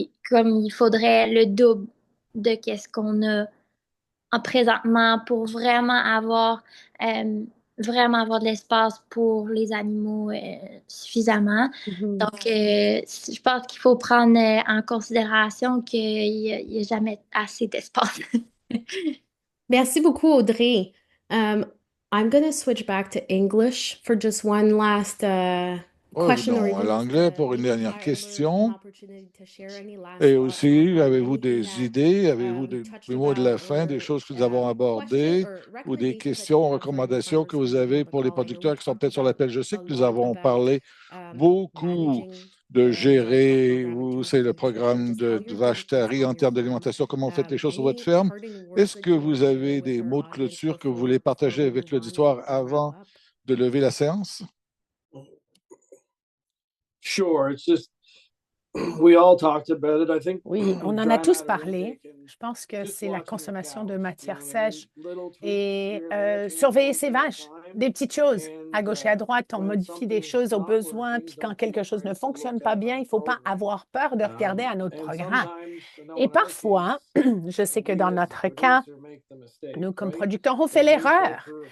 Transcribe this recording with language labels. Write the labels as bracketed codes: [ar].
[fr] Comme il faudrait le double de qu'est-ce qu'on a en présentement pour vraiment avoir de l'espace pour les animaux suffisamment. Donc, je pense qu'il faut prendre en considération qu'il n'y a jamais assez d'espace. Merci beaucoup, Audrey. [en] I'm going to switch back to English for just one last question. [fr] À l'anglais pour une dernière question. Et aussi, avez-vous des idées, avez-vous des mots de la fin, des choses que nous avons abordées ou des questions, recommandations que vous avez pour les producteurs qui sont peut-être sur l'appel? Je sais que nous avons parlé beaucoup de gérer, c'est le programme de vache-tarie en termes d'alimentation, comment vous faites les choses sur votre ferme. Est-ce que vous avez des mots de clôture que vous voulez partager avec l'auditoire avant de lever la séance? [en] Sure, it's just we all talked about it. I think [fr] oui, on en a tous parlé. Je pense que c'est la consommation de matières sèches et surveiller ses vaches, des petites choses à gauche et à droite. On modifie des choses au besoin, puis quand quelque chose ne fonctionne pas bien, il ne faut pas avoir peur de regarder à notre programme. Et parfois, je sais que dans notre cas, nous, comme producteurs, on fait l'erreur.